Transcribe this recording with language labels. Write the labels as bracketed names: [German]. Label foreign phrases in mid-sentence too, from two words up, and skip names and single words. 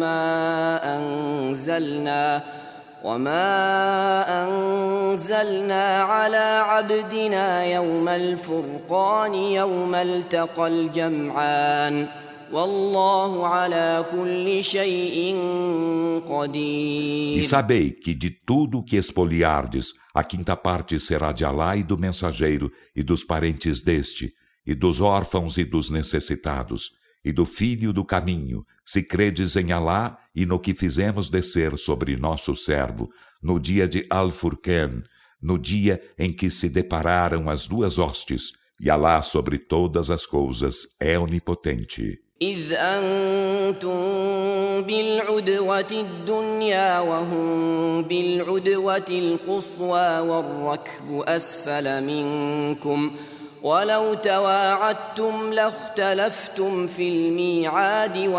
[Arabic] وما أنزلنا على عبدنا يوم الفرقان يوم التقى الجمعان والله على كل شيء قدير. [Portuguese] E sabei que de tudo o que expoliardes, a quinta parte será de Alá e do mensageiro, e dos parentes deste, e dos órfãos e dos necessitados, e do filho do caminho, se credes em Alá e no que fizemos descer sobre nosso servo, no dia de Al-Furqan, no dia em que se depararam as duas hostes, e Alá sobre todas as coisas é onipotente. [Arabic] إذ أنتم بالعدوة الدنيا وهم بالعدوة القصوى والركب أسفل منكم ولو تواعدتم لاختلفتم في الميعاد